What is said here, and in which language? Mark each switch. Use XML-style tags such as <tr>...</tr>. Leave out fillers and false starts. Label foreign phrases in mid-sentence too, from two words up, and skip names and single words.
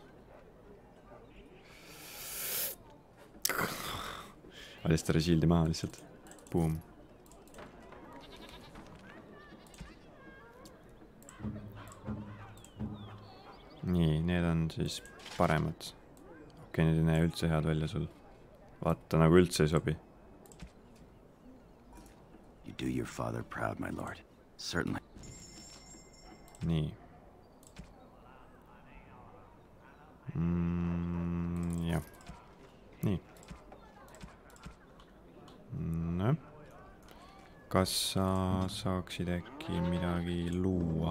<et>Alisteri shieldi maha lihtsalt. Boom. Nii, need on siis paremad. Okei, need ei näe üldse head välja sul. Vaata, nagu üldse ei sobi.</et> <en>You do your father proud, my lord. Certainly.</en> <et>Nii. Jah. Nii. No. Kas sa saaksid äkki midagi luua?</et>